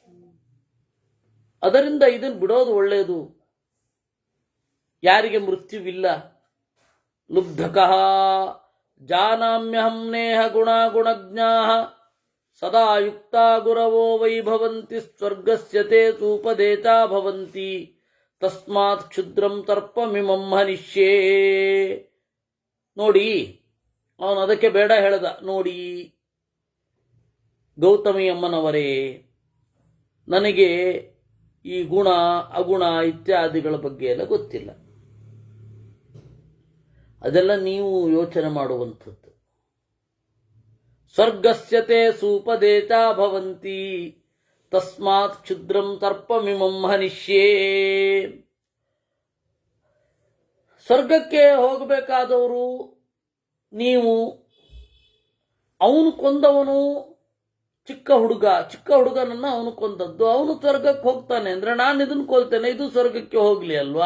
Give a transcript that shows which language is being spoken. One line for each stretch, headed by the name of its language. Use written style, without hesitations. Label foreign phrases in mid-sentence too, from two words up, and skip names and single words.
Kannada: ಅದರಿಂದ ಇದನ್ನು ಬಿಡೋದು ಒಳ್ಳೆಯದು. ಯಾರಿಗೆ ಮೃತ್ಯುವಿಲ್ಲ.
Sanskrit: ಲುಬ್ಧಕಃ ಜಾನಾಮ್ಯಹಂ ನೇಹ ಗುಣಾಗುಣಜ್ಞಾಃ ಸದಾ ಯುಕ್ತಾ ಗುರವೋ ವೈಭವಂತಿ ಸ್ವರ್ಗಸ್ಯ ತೇ ಸೂಪದೇತಾ ಭವಂತಿ ತಸ್ಮಾತ್ ಕ್ಷುದ್ರಂ ತರ್ಪಮಿಮಂ ಹನಿಷ್ಯೇ.
Kannada: ನೋಡಿ, ಅವನು ಅದಕ್ಕೆ ಬೇಡ ಹೇಳ್ದ. ನೋಡಿ ಗೌತಮಿ ಅಮ್ಮನವರೇ, ನನಗೆ ಈ ಗುಣ ಅಗುಣ ಇತ್ಯಾದಿಗಳ ಬಗ್ಗೆ ಎಲ್ಲ ಗೊತ್ತಿಲ್ಲ. ಅದೆಲ್ಲ ನೀವು ಯೋಚನೆ ಮಾಡುವಂಥದ್ದು.
Sanskrit: ಸ್ವರ್ಗಸ್ಯತೆ ಸೂಪದೇತಾ ಭವಂತಿ ತಸ್ಮಾತ್ ಕ್ಷುದ್ರಂ ತರ್ಪಮಿಮಂ ಹನಿಷ್ಯೇ.
Kannada: ಸ್ವರ್ಗಕ್ಕೆ ಹೋಗಬೇಕಾದವರು ನೀವು. ಅವನು ಕೊಂದವನು ಚಿಕ್ಕ ಹುಡುಗನನ್ನ ಅವನು ಕೊಂದದ್ದು, ಅವನು ಸ್ವರ್ಗಕ್ಕೆ ಹೋಗ್ತಾನೆ ಅಂದ್ರೆ ನಾನು ಇದನ್ನು ಕೊಲ್ತೇನೆ, ಇದು ಸ್ವರ್ಗಕ್ಕೆ ಹೋಗ್ಲಿ ಅಲ್ವಾ.